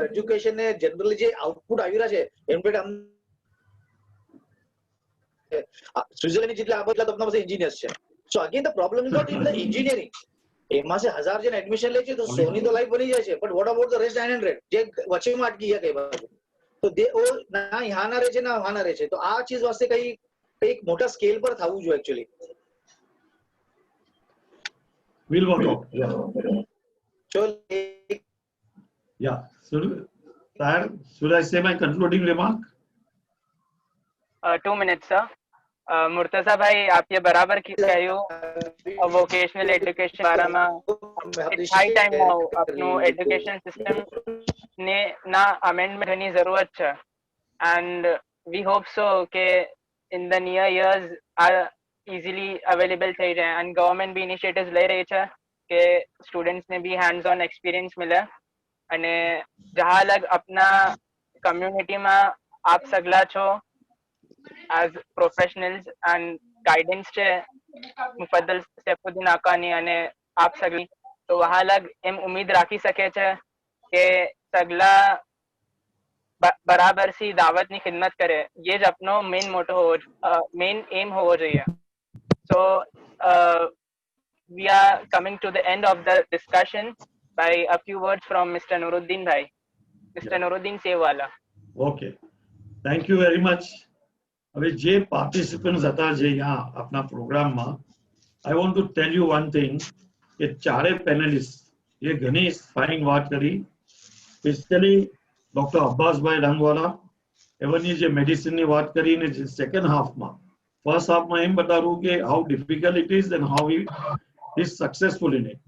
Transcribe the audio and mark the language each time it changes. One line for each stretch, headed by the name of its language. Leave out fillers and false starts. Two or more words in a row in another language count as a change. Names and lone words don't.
Gujarati: એજ્યુકેશન ને જનરલી જે આઉટપુટ આવી રહ્યા છે એમ કે સ્વિટરલેન્ડ જેટલા આ બધા તો આપણા પાસે એન્જિનિયર્સ છે.
English: so again the problem is not in the engineering.
Gujarati: એમાં છે 1000 જણ એડમિશન લે છે તો 100 ની તો લાઈફ બની જાય છે,
English: but what about the rest 900
Gujarati: જે વચ્ચેમાં અટકી ગયા કઈ બાજુ? તો દે ઓ ના યહાં ના રહે છે ના વહાં ના રહે છે. તો આ ચીજ વાસ્તે કઈ મોટા સ્કેલ પર થવું જોઈએ એકચ્યુઅલી.
English: we'll work out. Yeah. Should I say my concluding remark? 2 minutes,
Hindi: sir. मुर्तजा भाई, आप ये बराबर
Gujarati: કહ્યું વોકેશનલ એજ્યુકેશન બારામાં.
English: it's high time now
Gujarati: આપનું એજ્યુકેશન સિસ્ટમ ને ના અમેન્ડમેન્ટ ની જરૂરત છે,
English: and we hope so
Gujarati: કે
English: in the near years
Gujarati: આ
English: easily available
Gujarati: થઈ જાય,
English: and government
Gujarati: બી ઇનિશિયેટિવ્સ લઈ રહી છે કે સ્ટુડન્ટ્સને બી
English: hands on experience
Gujarati: મળે. અને જહાં લગ આપના કમ્યુનિટીમાં આપ સગલા છો
English: as professionals and guidance
Gujarati: છે મુફદ્દલ સૈફુદ્દીન આકાની અને આપ સગલી, તો વહાં લગ એમ ઉમ્મીદ રાખી શકે છે કે સગલા બરાબર સી દાવતની ખિદમત કરે. ये જ આપનો મેઇન એમ હોવો જોઈએ.
English: So we are coming to the end of the discussion by a few words from Mr. Nuruddin bhai. Mr. Nuruddin Sewala. Okay, thank you very much.
Gujarati: હવે જે પાર્ટિસિપન્ટ્સ હતા જે यहाँ આપના પ્રોગ્રામમાં,
English: I want to tell you one thing
Gujarati: કે ચારે પેનલિસ્ટ એ ઘણી ફાઇન વાત કરી, સ્પેશિયલી ડોક્ટર અબ્બાસભાઈ રંગવાલા એમની જે મેડિસિનની વાત કરી ને જે સેકન્ડ હાફમાં, ફર્સ્ટ હાફમાં એમ બતાવ્યું કે
English: how difficult it is and how he is successful in it.